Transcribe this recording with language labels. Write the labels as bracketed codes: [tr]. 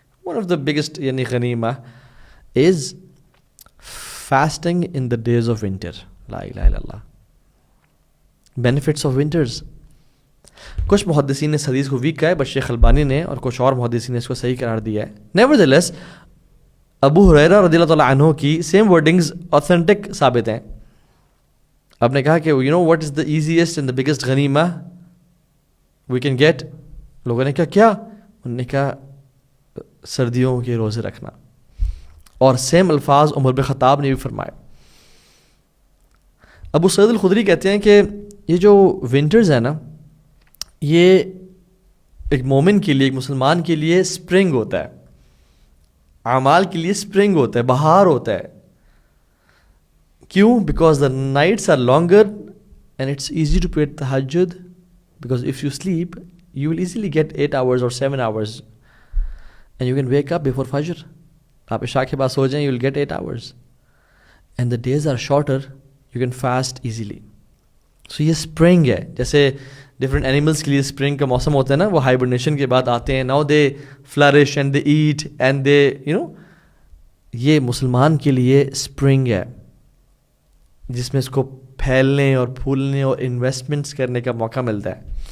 [en] one of the biggest yani ghanima is fasting in the days of winter. [ar] La ilaha illallah. [en] Benefits of winters. [hi] कुछ मुहद्दिसीन ने इस हदीस को week कहा है, बट शेख अलबानी ने और कुछ और मुहद्दिसीन ने इसको सही करार दिया है. नेवरदलेस अबू हुरैरा रज़ियल्लाहु तआला अन्हु की सेम वर्डिंग्स ऑथेंटिक साबित हैं. आपने कहा कि [en] You know what is the easiest and the biggest गनीमा we can get. [hi] लोगों ने कहा क्या? उन्होंने कहा सर्दियों के रोज़े रखना. और सेम अल्फाज उमर बिन खत्ताब ने भी फरमाए. अबू सईद अल खुदरी कहते हैं कि ये जो विंटर्स है ना, ये एक मोमिन के लिए, एक मुसलमान के लिए स्प्रिंग होता है, आमाल के लिए स्प्रिंग होता है, बहार होता है. क्यों? [en] Because the nights are longer and it's easy to pray तहज्जुद. Because if you sleep you will easily get 8 hours or 7 hours and you can wake up before Fajr. [hi] आप इशा के बाद सो जाएं, [en] you will get 8 hours and the days are shorter, you can fast easily. [hi] So ये spring है. जैसे different animals के लिए spring का मौसम होता है ना, वो hibernation के बाद आते हैं. [en] Now they flourish and they eat and they, you know, [hi] ये मुसलमान के लिए spring है जिसमें इसको फैलने और फूलने और इन्वेस्टमेंट्स करने का मौका मिलता है.